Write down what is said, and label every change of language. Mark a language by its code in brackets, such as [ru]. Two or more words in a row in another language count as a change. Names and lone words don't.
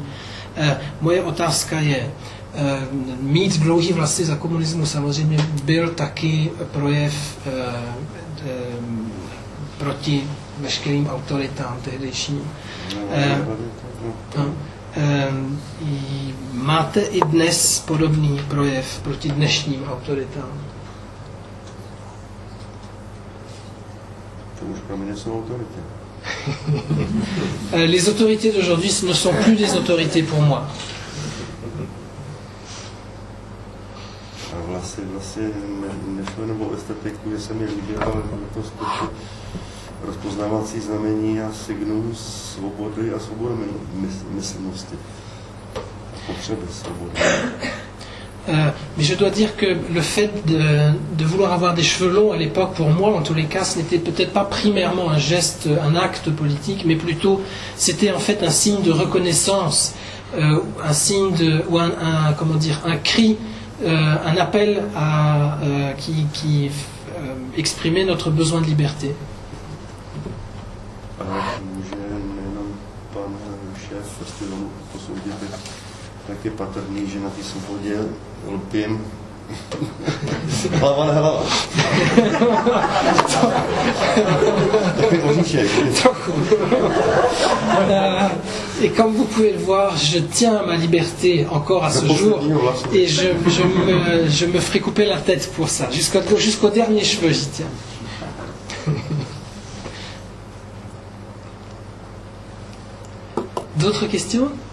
[cs] Moje otázka je, mít dlouhý vlasy za komunismu samozřejmě byl taky projev proti veškerým autoritám tehdejším. Máte i dnes podobný projev proti dnešním autoritám? To už pro mě jsou autority. [fr] Les autorités d'aujourd'hui ne sont plus des autorités pour moi. [cs] A vlastně nešlo jenom o estetiku, že se mi líbila, ale to skutečně rozpoznávací znamení a signum svobody a svobody myslnosti. Potřeby svobody. [fr] Mais je dois dire que le fait de vouloir avoir des cheveux longs à l'époque, pour moi, en tous les cas, ce n'était peut-être pas primairement un geste, un acte politique, mais plutôt, c'était en fait un signe de reconnaissance, un signe de, ou comment dire, un cri, un appel qui exprimait notre besoin de liberté. [cs] Může nejenom pan šéf festivalu posoudit, tak je patrný, že na té svobodě lpím hlava na hlava. Takový oříšek. [fr] Et comme vous pouvez le voir, je tiens à ma liberté encore à ce jour et je me ferai couper la tête pour ça. Jusqu'au dernier cheveu, j'y tiens. D'autres questions?